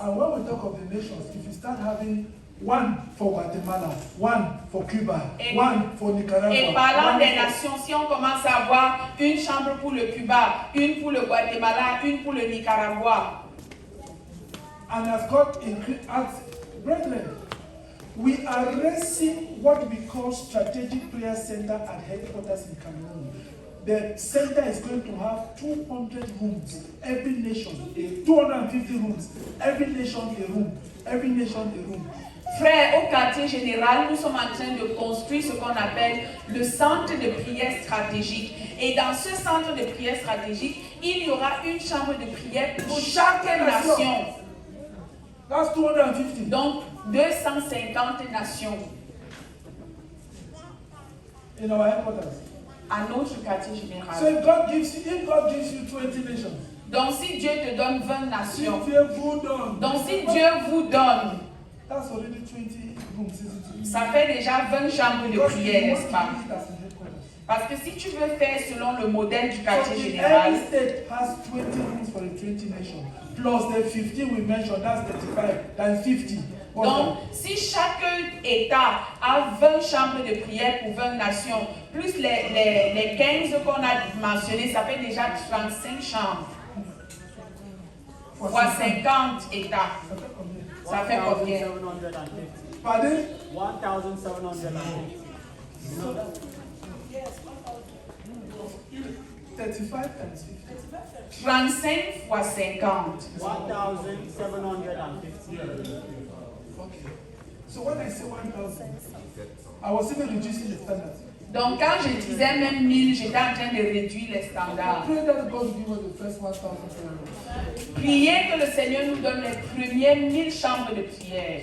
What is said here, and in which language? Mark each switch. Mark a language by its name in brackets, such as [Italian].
[English] And when we talk of the nations, if you start having one for Guatemala, one for Cuba, one for Nicaragua. [French] Et parlant des nations, si on commence à avoir une chambre pour le Cuba, une pour le Guatemala, une pour le Nicaragua. [English] And as God increased, brethren, we are raising what we call strategic prayer center at headquarters in Cameroon. The center is going to have 200 rooms, every nation, 250 rooms, every nation a room, every nation a room. [French] Frères, au quartier général, nous sommes en train de construire ce qu'on appelle le centre de prière stratégique. Et dans ce centre de prière stratégique, il y aura une chambre de prière pour chaque nation. [English] That's 250. [French] Donc, 250 nations. [English] In our headquarters. [French] À notre quartier général. [English] So if God gives you 20 nations. [French] Donc, si Dieu te donne 20 nations. Si Dieu vous donne. Donc, si Dieu vous donne. [English] That's already 20 rooms, isn't it? [French] Ça fait déjà 20 chambres de prière, n'est-ce pas? Parce que si tu veux faire selon le modèle du quartier général, [English] every state has 20 rooms for the 20 nations. Plus the 15 we mentioned, that's 35, that's 50. [French] Donc, si chaque État a 20 chambres de prière pour 20 nations, plus les 15 qu'on a mentionnés, ça fait déjà 35 chambres. Fois 50 États. Ça fait combien? Pardon? 1,750. [English] 35 times 50. [French] 35 fois 50. [English] 1,750. Okay. So when I say 1,000, I was even reducing the standard. [French] Donc quand je disais même 1000, j'étais en train de réduire les standards. [English] Pray that God will give us the first 1,000 prayer. [French] Priez que le Seigneur nous donne les premières 1000 chambres de prière.